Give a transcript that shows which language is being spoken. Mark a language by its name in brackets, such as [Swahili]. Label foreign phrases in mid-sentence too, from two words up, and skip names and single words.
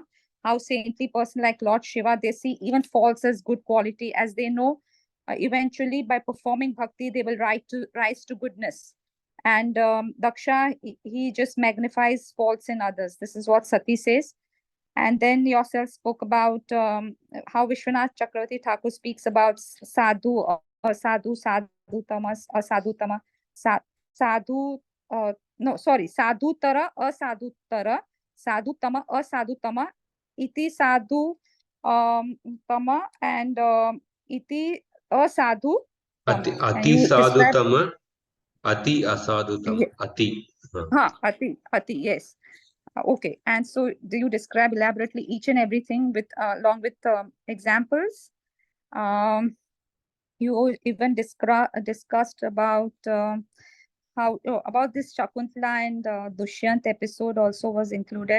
[English] How saintly person like Lord Shiva, they see even faults as good quality, as they know eventually by performing bhakti they will rise to goodness. And Daksha, he just magnifies faults in others. This is what Sati says. And then yourself spoke about how Vishwanath Chakravarti Thakur speaks about [Sanskrit] sadhu, sadhu, sadhu, tamas, sadhu, tama, sadhu, [English] no, sorry, [Sanskrit] sadhutara, asadhutara, sadhutama, asadhutama, iti sadhu tama, [English] and [Sanskrit] iti asadhu [English] Ati, tama. And ati you describe, [Sanskrit] sadhutama, ati asadhutama, ati. [English] ati, yes. Okay, and so do you describe elaborately each and everything with along with examples? Um, you even discussed about how about this Shakuntala and Dushyant episode also was included.